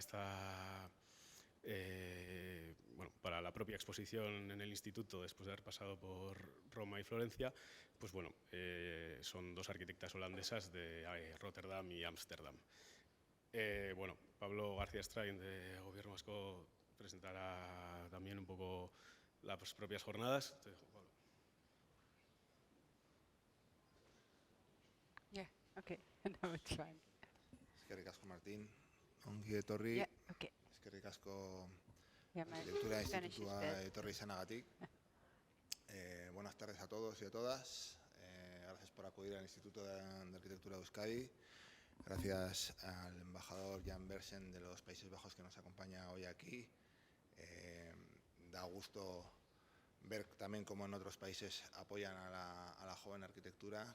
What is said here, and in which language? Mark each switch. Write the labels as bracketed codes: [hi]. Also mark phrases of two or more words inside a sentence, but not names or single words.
[es] la propia exposición en el instituto, después de haber pasado por Roma y Florencia, son dos arquitectas holandesas de Rotterdam y Ámsterdam. Pablo García Strain, de Gobierno Vasco, presentará también un poco las propias jornadas. Te dejo, Pablo. [en] Yeah, okay. No, it's fine. [eu] Eskerrik asko, Martín. Ongi etorri. [en] Yeah, okay. [eu] Eskerrik asko [en] Yeah, my [eu] Arquitectura [en] Spanish is [eu] Institutua [en] bad. [eu] etorri izanagatik. [es] Buenas tardes a todos y a todas. Gracias por acudir al Instituto de Arquitectura de Euskadi. Gracias al embajador Jan Bersen de los Países Bajos que nos acompaña hoy aquí. Da gusto ver también cómo en otros países apoyan a la joven arquitectura.